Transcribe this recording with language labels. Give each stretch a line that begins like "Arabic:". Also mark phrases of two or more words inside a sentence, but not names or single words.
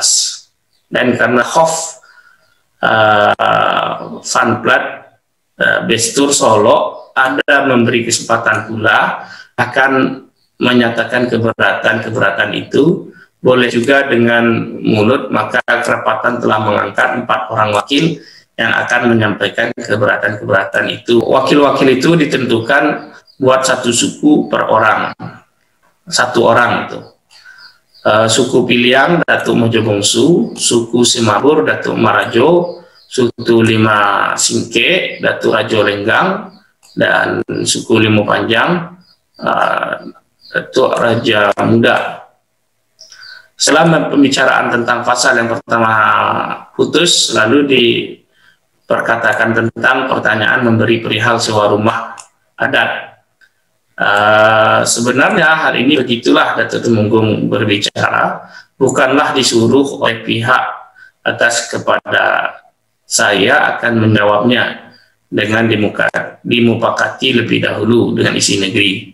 Indonesian: Dan karena Hof Van Plat Bestur Solo ada memberi kesempatan pula akan menyatakan keberatan itu, boleh juga dengan mulut, maka kerapatan telah mengangkat 4 orang wakil yang akan menyampaikan keberatan itu. Wakil-wakil itu ditentukan buat satu suku per orang, 1 orang itu. Suku Piliang Datuk Mojo Bongsu, suku Simabur Datuk Marajo, suku Lima Singke Datuk Rajo Lenggang, dan suku Limu Panjang Datuk Raja Muda. Selama pembicaraan tentang pasal yang pertama putus, lalu diperkatakan tentang pertanyaan memberi perihal sewa rumah adat. Sebenarnya hari ini begitulah Datuk Temenggung berbicara, bukanlah disuruh oleh pihak atas kepada saya akan menjawabnya dengan dimupakati lebih dahulu dengan isi negeri.